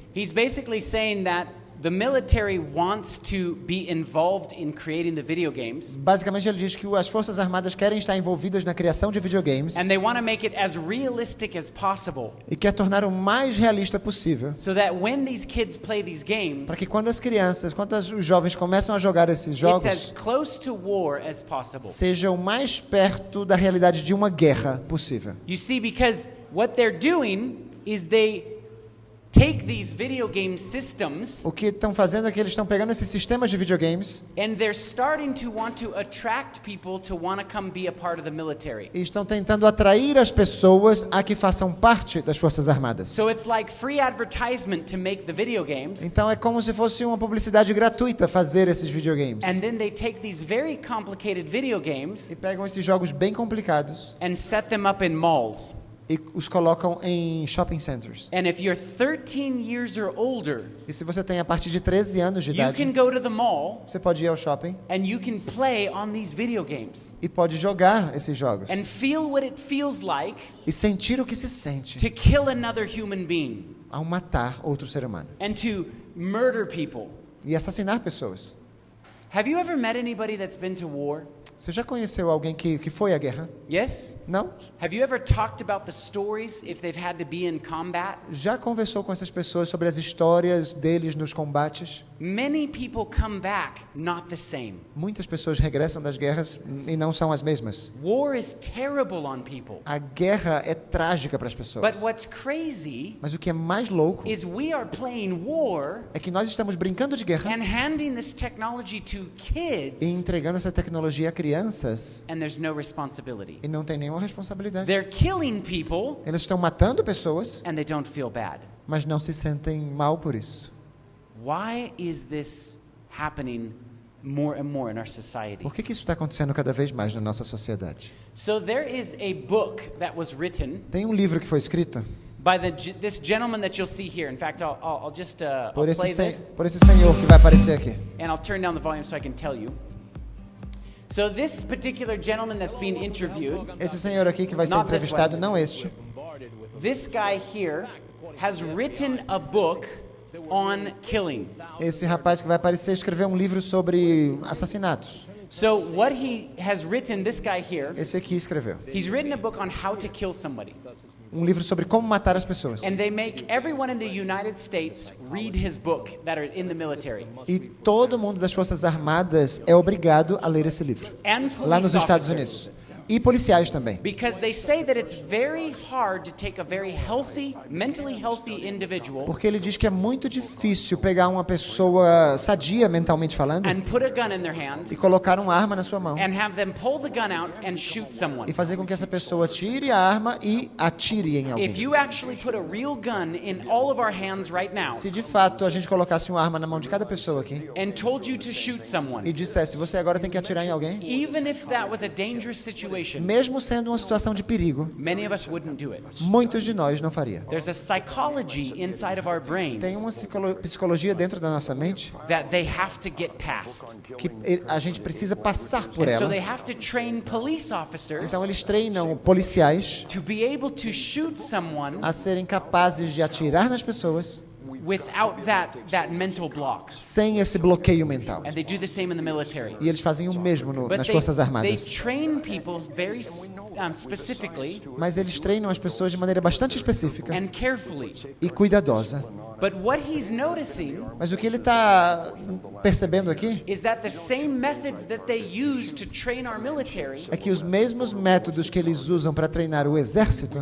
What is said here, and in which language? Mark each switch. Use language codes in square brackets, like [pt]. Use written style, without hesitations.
[en] He's basically saying that the military wants to be involved in creating the video games. [pt] Basicamente ele diz que as Forças Armadas querem estar envolvidas na criação de videogames. [en] And they want to make it as realistic as possible. [pt] E quer tornar o mais realista possível. [en] So that when these kids play these games, [pt] para que quando as crianças, quando os jovens começam a jogar esses jogos, [en] it's as close to war as possible. [pt] Seja o mais perto da realidade de uma guerra possível. [en] You see, because what they're doing is they take these video game systems. [pt] O que estão fazendo é que eles estão pegando esses sistemas de videogames. [en] And they're starting to want to attract people to want to come be a part of the military. [pt] E estão tentando atrair as pessoas a que façam parte das Forças Armadas. [en] So it's like free advertisement to make the video games. [pt] Então é como se fosse uma publicidade gratuita fazer esses videogames. [en] And then they take these very complicated video games. [pt] E pegam esses jogos bem complicados. [en] And set them up in malls. [pt] E os colocam em shopping centers. [en] And if you're 13 years or older, [pt] e se você tem a partir de 13 anos de idade, [en] you can go to the mall, [pt] você pode ir ao shopping, [en] and you can play on these video games. [pt] E pode jogar esses jogos. [en] And feel what it feels like [pt] e sentir o que se sente. [en] To kill another human being. [pt] ao matar outro ser humano [en] and to murder people. [pt] e assassinar pessoas. [en] Have you ever met anybody that's been to war? [pt] Você já conheceu alguém que foi à guerra? [en] Yes? [pt] Não? [en] Have you ever talked about the stories if they've had to be in combat? [pt] Já conversou com essas pessoas sobre as histórias deles nos combates? [en] Many people come back not the same. [pt] Muitas pessoas regressam das guerras e não são as mesmas. [en] War is terrible on people. [pt] A guerra é trágica para as pessoas. [en] But what's crazy [pt] Mas o que é mais louco [en] is we are playing war [pt] é que nós estamos brincando de guerra [en] and handing this technology to kids [pt] e entregando essa tecnologia a crianças [en] and there's no responsibility. [pt] e não tem nenhuma responsabilidade. [en] They're killing people [pt] Eles estão matando pessoas, [en] and they don't feel bad. [pt] mas não se sentem mal por isso. [en] Why is this happening more and more in our society? [pt] Por que isso está acontecendo cada vez mais na nossa sociedade? [en] So there is a book that was written [pt] Tem um livro que foi escrito [en] by this gentleman that you'll see here. In fact, I'll just I'll [pt] por [en] play [pt] esse, [en] this [pt] por esse senhor que vai aparecer aqui. [en] and I'll turn down the volume so I can tell you. So this particular gentleman that's being interviewed, [pt] Esse senhor aqui que vai ser [en] Not this [pt] entrevistado, [en] one. [pt] não este. [en] this guy here has written a book on killing. [pt] Esse rapaz que vai aparecer escreveu um livro sobre assassinatos. [en] So what he has written, this guy here, [pt] Esse aqui escreveu. [en] he's written a book on how to kill somebody. [pt] Um livro sobre como matar as pessoas. [en] And they make everyone in the United States read his book that are in the military. [pt] E todo mundo das Forças Armadas é obrigado a ler esse livro. [en] And [pt] Lá nos [en] police [pt] Estados [en] officers. [pt] Unidos. E policiais também. [en] Because they say that it's very hard to take a very healthy, mentally healthy individual [pt] Porque ele diz que é muito difícil pegar uma pessoa sadia mentalmente falando [en] and put a gun in their hand [pt] e colocar uma arma na sua mão [en] and have them pull the gun out and shoot someone. [pt] e fazer com que essa pessoa tire a arma e atire em [en] If [pt] alguém. [en] you actually put a real gun in all of our hands right now [pt] Se de fato a gente colocasse uma arma na mão de cada pessoa aqui [en] and told you to shoot [pt] e [en] someone, [pt] dissesse, você agora tem que atirar em alguém, [en] even if that was a dangerous situation, [pt] mesmo sendo uma situação de perigo, [en] many of us wouldn't do it. [pt] muitos de nós não faria. [en] There's a psychology inside of our brains [pt] Tem uma psicologia dentro da nossa mente [en] that they have to get past. [pt] que a gente precisa passar por [en] And so [pt] ela. [en] they have to train police officers [pt] Então eles treinam policiais [en] to be able to shoot someone [pt] a serem capazes de atirar nas pessoas [en] without that mental block. [pt] sem esse bloqueio mental. [en] And they do the same in the military. [pt] E eles fazem o mesmo [en] But [pt] nas Forças [en] they [pt] Armadas. [en] train people very specifically [pt] Mas eles treinam as pessoas de maneira bastante específica [en] and carefully. [pt] e cuidadosa. [en] But what he's noticing [pt] Mas o que ele está percebendo aqui [en] is that the same methods that they use to train our military, [pt] é que os mesmos métodos que eles usam para treinar o exército,